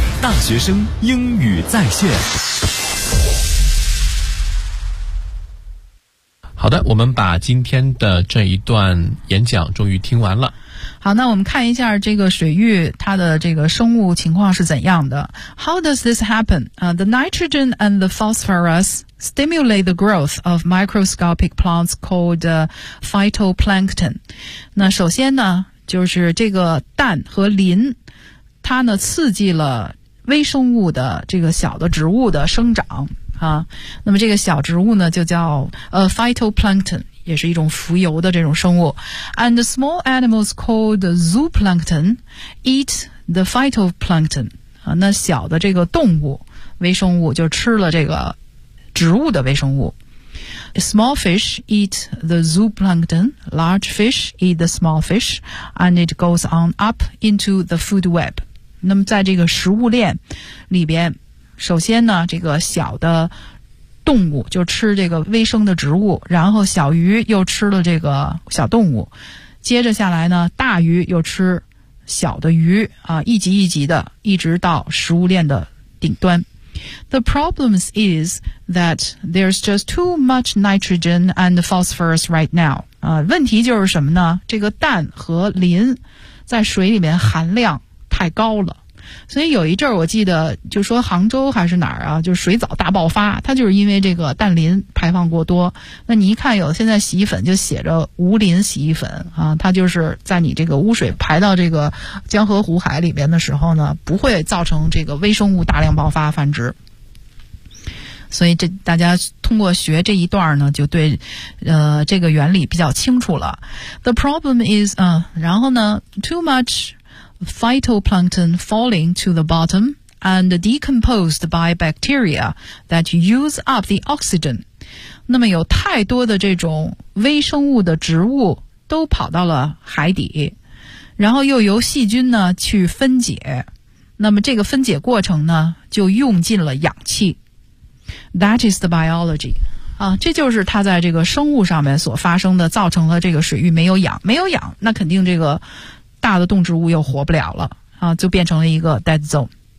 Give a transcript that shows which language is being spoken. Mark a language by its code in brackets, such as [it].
[zh] 大学生英语在线。好的，我们把今天的这一段演讲终于听完了。好，那我们看一下这个水域它的这个生物情况是怎样的。 [en] How does this happen? The nitrogen and the phosphorus stimulate the growth of microscopic plants called phytoplankton. [zh] 那首先呢，就是这个氮和磷，它呢刺激了微生物的这个小的植物的生长。那么这个小植物呢就叫phytoplankton, 也是一种浮游的这种生物。 [en] And the small animals called zooplankton eat the phytoplankton. [zh] 那小的这个动物微生物就吃了这个植物的微生物。 [en] Small fish eat the zooplankton, large fish eat the small fish, and it goes on up into the food web. [zh] 那么在这个食物链里边，首先呢，这个小的动物就吃这个微生的植物，然后小鱼又吃了这个小动物，接着下来呢，大鱼又吃小的鱼，一级一级的，一直到食物链的顶端。 [en] The problem is that there's just too much nitrogen and phosphorus right now. [zh] 问题就是什么呢？这个氮和磷在水里面含量太高了。所以有一阵儿，我记得就说杭州还是哪儿啊，就是水藻大爆发，它就是因为这个氮磷排放过多。那你一看有现在洗衣粉就写着无磷洗衣粉啊，它就是在你这个污水排到这个江河湖海里面的时候呢，不会造成这个微生物大量爆发繁殖。所以这大家通过学这一段呢，就对这个原理比较清楚了。 [en] The problem is, [zh] 然后呢 [en] too muchphytoplankton falling to the bottom and decomposed by bacteria that use up the oxygen. [zh] 那么有太多的这种微生物的植物都跑到了海底，然后又由细菌呢去分解，那么这个分解过程呢就用尽了氧气。 [en] That is the biology [zh] 啊，这就是它在这个生物上面所发生的，造成了这个水域没有氧，没有氧那肯定这个大的动植物又活不了了啊，就变成了一个 dead zone。